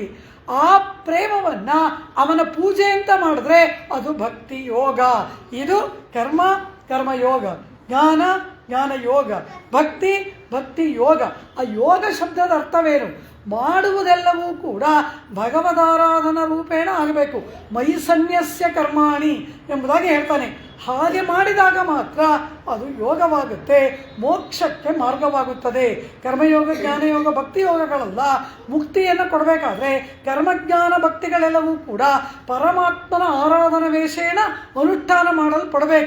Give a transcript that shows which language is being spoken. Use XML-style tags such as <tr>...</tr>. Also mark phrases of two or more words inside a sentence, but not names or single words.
<kn>ಆ ಪ್ರೇಮವನ್ನು ಅವನ ಪೂಜೆ ಅಂತ ಮಾಡಿದ್ರೆ ಅದು ಭಕ್ತಿ ಯೋಗ. ಇದು ಕರ್ಮಯೋಗ, ಜ್ಞಾನ ಯೋಗ, ಭಕ್ತಿ ಯೋಗ. ಆ ಯೋಗ ಶಬ್ದದ ಅರ್ಥವೇನು? ಮಾಡುವುದೆಲ್ಲವೂ ಕೂಡ</kn> <sa>ಭಗವದಾರಾಧನಾ ರೂಪೇಣ</sa> <kn>ಆಗಬೇಕು.</kn> <sa>ಮಯಿ ಸನ್ಯಸ್ಯ ಕರ್ಮಾಣಿ</sa> <kn>ಎಂಬುದಾಗಿ ಹೇಳ್ತಾನೆ. ಹಾಗೆ ಮಾಡಿದಾಗ ಮಾತ್ರ ಅದು ಯೋಗವಾಗುತ್ತೆ, ಮೋಕ್ಷಕ್ಕೆ ಮಾರ್ಗವಾಗುತ್ತದೆ. ಕರ್ಮಯೋಗ, ಜ್ಞಾನಯೋಗ, ಭಕ್ತಿ ಯೋಗಗಳೆಲ್ಲ ಮುಕ್ತಿಯನ್ನು ಕೊಡಬೇಕಾದ್ರೆ ಕರ್ಮಜ್ಞಾನ ಭಕ್ತಿಗಳೆಲ್ಲವೂ ಕೂಡ ಪರಮಾತ್ಮನ</kn> <sa>ಆರಾಧನಾ ವೇಷೇಣ</sa> <kn>ಅನುಷ್ಠಾನ ಮಾಡಲ್ಪಡಬೇಕು.</kn>